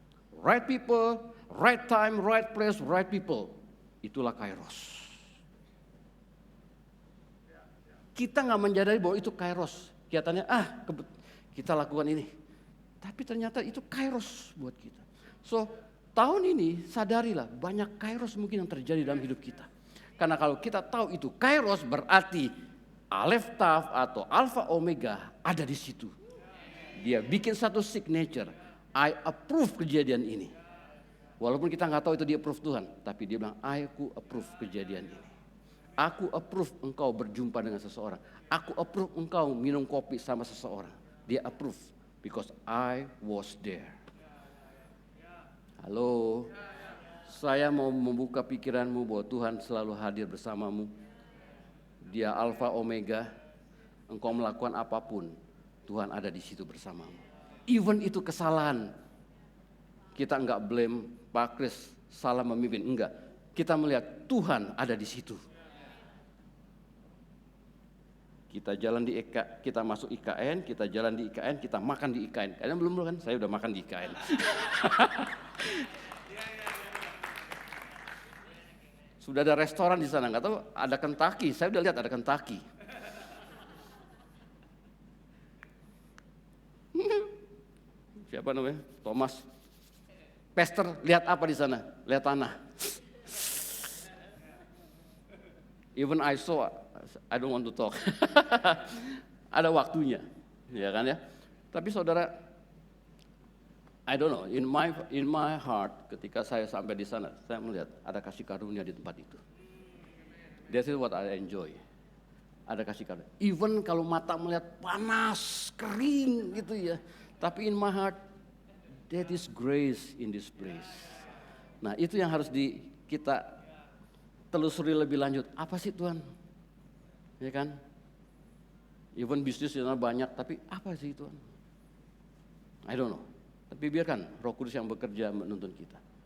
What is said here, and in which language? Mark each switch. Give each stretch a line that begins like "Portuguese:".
English: Right people, right time, right place, right people.
Indonesian: Itulah Kairos. Kita nggak menyadari bahwa itu Kairos. Kelihatannya kita lakukan ini. Tapi ternyata itu Kairos buat kita. So, tahun ini sadarilah banyak Kairos mungkin yang terjadi dalam hidup kita. Karena kalau kita tahu itu Kairos berarti Aleph Tav atau Alpha Omega ada di situ. Dia bikin satu signature.
English: I approve
Indonesian: kejadian ini. Walaupun kita nggak tahu itu dia approve Tuhan. Tapi dia bilang aku approve kejadian ini. Aku approve engkau berjumpa dengan seseorang. Aku approve engkau minum kopi sama seseorang.
English: Dia approve because I was there.
Indonesian: Halo, saya mau membuka pikiranmu bahwa Tuhan selalu hadir bersamamu. Dia Alpha Omega, engkau melakukan apapun, Tuhan ada di situ bersamamu. Even itu kesalahan, kita enggak blame Pak Kris salah memimpin, enggak. Kita melihat Tuhan ada di situ. Kita jalan di kita masuk IKN, kita jalan di IKN, kita makan di IKN. Kalian belum kan? Saya udah makan di IKN. Sudah ada restoran di sana, nggak tahu ada Kentucky. Saya udah lihat ada Kentucky. Siapa namanya? Thomas. Pastor, lihat apa di sana? Lihat tanah.
English: Even I saw, I don't want to talk.
Indonesian: Ada waktunya, ya kan ya.
English: Tapi saudara, I don't know. In my heart,
Indonesian: ketika saya sampai di sana, saya melihat ada kasih karunia di tempat itu.
English: That is what I enjoy.
Indonesian: Ada kasih karunia. Even kalau mata melihat panas, kering gitu ya.
English: Tapi in my heart, that is grace in this place.
Indonesian: Nah itu yang harus kita telusuri lebih lanjut. Apa sih Tuhan? Ya kan? Even bisnis di sana banyak, tapi apa sih Tuhan?
English: I don't know.
Indonesian: Tapi biarkan Roh Kudus yang bekerja menuntun kita.